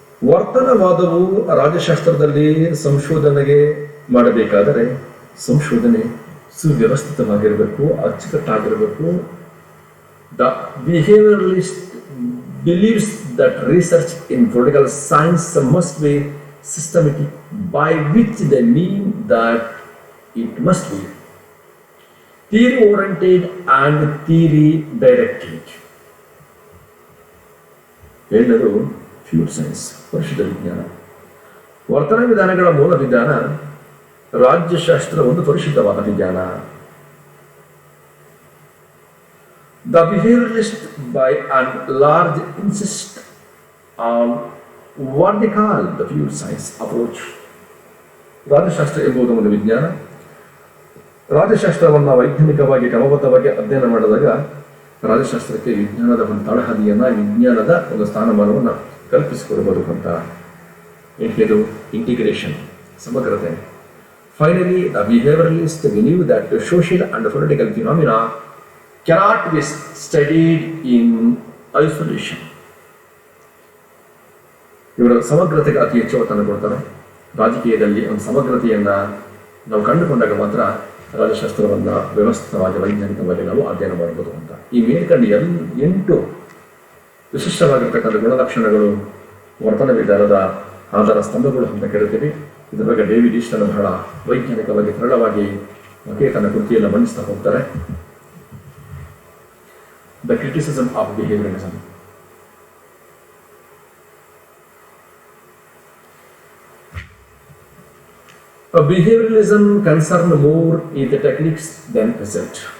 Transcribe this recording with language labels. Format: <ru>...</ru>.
<kn>ವರ್ತನವಾದವು ರಾಜ್ಯಶಾಸ್ತ್ರದಲ್ಲಿ ಸಂಶೋಧನೆಗೆ ಮಾಡಬೇಕಾದರೆ ಸಂಶೋಧನೆ ಸುವ್ಯವಸ್ಥಿತವಾಗಿರಬೇಕು, ಅಚ್ಚುಕಟ್ಟಾಗಿರಬೇಕು.</kn> <en>The behaviouralist believes that research in political science must be systematic, by which they mean that it must be theory oriented and theory directed.</en> <kn>ಎಲ್ಲರೂ feud science, ಪರಿಶುದ್ಧ ವಿಜ್ಞಾನ. ವರ್ತನ ವಿಧಾನಗಳ ಮೂಲ ವಿಧಾನ ರಾಜ್ಯಶಾಸ್ತ್ರ ಒಂದು ಪರಿಶುದ್ಧವಾದ ವಿಜ್ಞಾನ.</kn> <en>The behavioralists by and large insist on what they call the pure science approach.</en> <kn>ರಾಜ್ಯಶಾಸ್ತ್ರ ಎಂಬುದು ಒಂದು ವಿಜ್ಞಾನ. ರಾಜ್ಯಶಾಸ್ತ್ರವನ್ನು ವೈಜ್ಞಾನಿಕವಾಗಿ ಕ್ರಮಬದ್ಧವಾಗಿ ಅಧ್ಯಯನ ಮಾಡಿದಾಗ ರಾಜ್ಯಶಾಸ್ತ್ರಕ್ಕೆ ವಿಜ್ಞಾನದ ಒಂದು ತಳಹದಿಯನ್ನು, ವಿಜ್ಞಾನದ ಒಂದು ಸ್ಥಾನಮಾನವನ್ನು ಕಲ್ಪಿಸಿಕೊಡಬಹುದು ಅಂತ. ಎಂಟನೇದು ಇಂಟಿಗ್ರೇಷನ್, ಸಮಗ್ರತೆ.</kn> <en>Finally the behaviouralist believe that social and political phenomena cannot be studied in isolation.</en> <kn>ಇವರು ಸಮಗ್ರತೆಗೆ ಅತಿ ಹೆಚ್ಚು ಒತ್ತನ್ನು ಕೊಡ್ತಾರೆ. ರಾಜಕೀಯದಲ್ಲಿ ಒಂದು ಸಮಗ್ರತೆಯನ್ನು ನಾವು ಕಂಡುಕೊಂಡಾಗ ಮಾತ್ರ ರಾಜ್ಯಶಾಸ್ತ್ರವನ್ನು ವ್ಯವಸ್ಥಿತವಾಗಿ ವೈಜ್ಞಾನಿಕವಾಗಿ ನಾವು ಅಧ್ಯಯನ ಮಾಡಬಹುದು ಅಂತ. ಈ ಮೇಲ್ಕಂಡು 8 ವಿಶಿಷ್ಟವಾಗಿರ್ತಕ್ಕಂಥ ಗುಣಲಕ್ಷಣಗಳು ವರ್ತನ ವಿಧಾನದ ಆಧಾರ ಸ್ತಂಭಗಳು ಅಂತ ಕರಿತೀವಿ. ಇದರ ಬಗ್ಗೆ ಡೇವಿಡ್ ಈಸ್ಟನ್ ಬಹಳ ವೈಜ್ಞಾನಿಕವಾಗಿ ಸರಳವಾಗಿ ತನ್ನ ಕೃತಿಯನ್ನು ಮಂಡಿಸ್ತಾ ಹೋಗ್ತಾರೆ.</kn> <en>The criticism of behavioralism. Behavioralism concerns more in the techniques than result.</en>